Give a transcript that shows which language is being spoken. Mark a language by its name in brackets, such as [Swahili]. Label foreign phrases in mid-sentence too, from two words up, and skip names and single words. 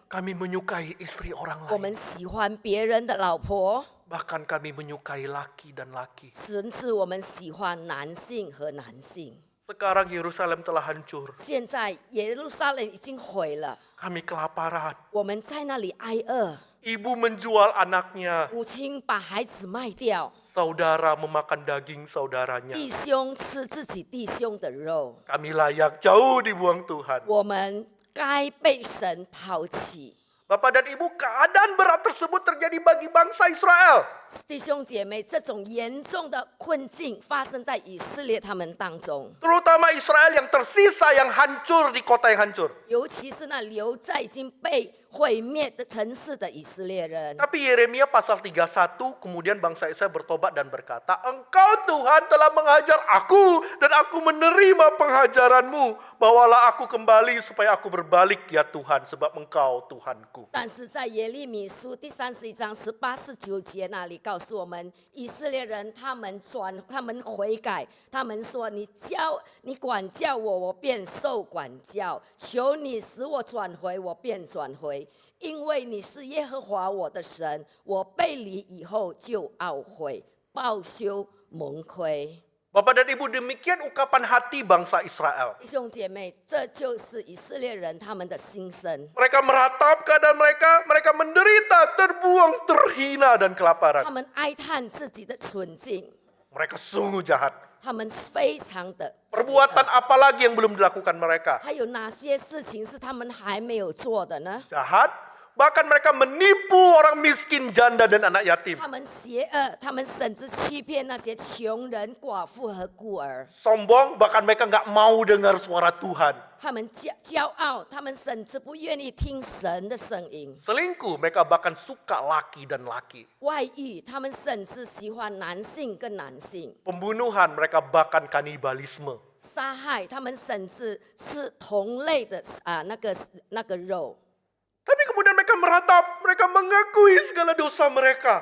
[Indonesian] Kami menyukai istri orang [Chinese] 我 [Indonesian] lain. [Chinese] 们喜欢别人的老婆， [Indonesian] Bahkan kami menyukai laki dan laki. [Chinese] 甚至我们喜欢男性和男性。 [Indonesian] Sekarang Yerusalem telah hancur. [Chinese] 现在耶路撒冷已经毁了， [Indonesian] Kami kelaparan. [Chinese] 我们在那里挨饿， [Indonesian] Ibu menjual anaknya. [Chinese] 母亲把孩子卖掉， [Indonesian] Saudara memakan daging saudaranya. [Chinese] 弟兄吃自己弟兄的肉， [Indonesian] Kami layak jauh dibuang Tuhan. [Chinese] 我们该被神抛弃。 [Indonesian] Bapak dan Ibu, keadaan berat tersebut terjadi bagi bangsa Israel. [Chinese] 弟兄姐妹，这种严重的困境发生在以色列他们当中， [Indonesian] Terutama Israel yang tersisa, yang hancur di kota yang hancur. [Chinese] 尤其是那留在已经被毁灭的城市的以色列人。 [Indonesian] Tapi Yeremia pasal 31, kemudian bangsa Israel bertobat dan berkata, Engkau Tuhan telah menghajar aku dan aku menerima penghajaranmu. Bawalah aku kembali supaya aku berbalik ya Tuhan, sebab Engkau Tuhanku. [Chinese] 但是在耶利米书第31章18、19节那里告诉我们，以色列人他们悔改，他们说你管教我，我便受管教；求你使我转回，我便转回。因为你是耶和华我的神，我背离以后就懊悔，报羞蒙亏。 [Indonesian] Bapak dan Ibu, demikian ungkapan hati bangsa Israel. [Chinese] 弟兄姐妹，这就是以色列人他们的心声。 [Indonesian] Mereka meratap keadaan mereka menderita, terbuang, terhina dan kelaparan. [Chinese] 他们哀叹自己的蠢境， [Indonesian] Mereka sungguh jahat. [Chinese] 他们非常的 [Indonesian] Perbuatan apa lagi yang belum dilakukan mereka? [Chinese] 还有哪些事情是他们还没有做的呢？ [Indonesian] Jahat, bahkan mereka menipu orang miskin, janda dan anak yatim. [Chinese] 他们邪恶，他们甚至欺骗那些穷人、寡妇和孤儿。 [Indonesian] Sombong, bahkan mereka nggak mau dengar suara Tuhan. [Chinese] 他们骄傲，他们甚至不愿意听神的声音。 [Indonesian] Selingkuh, mereka bahkan suka laki dan laki. [Chinese] 外遇，他们甚至喜欢男性跟男性。 [Indonesian] Pembunuhan, mereka bahkan kanibalisme. [Chinese] 杀害，他们甚至吃同类的那个肉。 [Indonesian] Tapi kemudian mereka meratap, mereka mengakui segala dosa mereka.